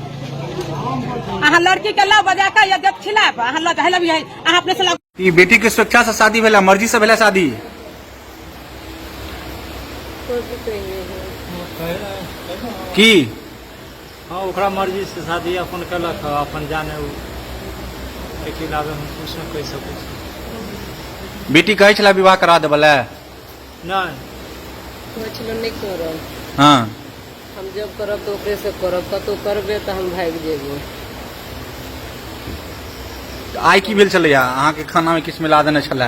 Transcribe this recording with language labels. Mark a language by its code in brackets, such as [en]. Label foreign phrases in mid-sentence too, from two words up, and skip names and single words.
[mai] अहाँ लड़की के ला बजा के या देख खिलाफ अहाँ ला कहला भी है अहाँ अपने से। ई बेटी के स्वेच्छा से शादी भेला, मर्जी से भेला शादी? की हाँ ओकरा मर्जी से शादी अपन कलक, अपन जाने के लागे हम कुछ न कह सकै छी। बेटी कहे छला विवाह करा देबला? नहीं करब। हाँ हम जब करब तो ओकरे से करब, कतौ करबे तो हम भाग जेबो। आई की भेल छलैया? अहाँ के खाना में किछ मिला देने छला?